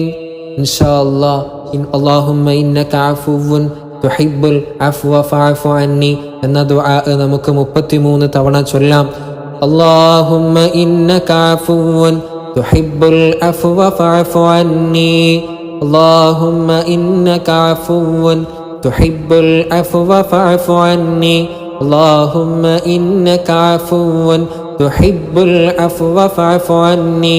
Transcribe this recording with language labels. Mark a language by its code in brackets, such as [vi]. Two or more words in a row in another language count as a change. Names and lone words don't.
[ar] إن شاء الله. اللهم إنك عفو تحب العفو فاعف عني [ml] എന്ന ദുആ നമുക്ക് 33 തവണ ചൊല്ലാം. [ar] اللهم إنك عفو تحب العفو فاعف عني. اللهم إنك عفو تحب العفو فاعف عني. اللهم إنك عفو تحب العفو فاعف عني.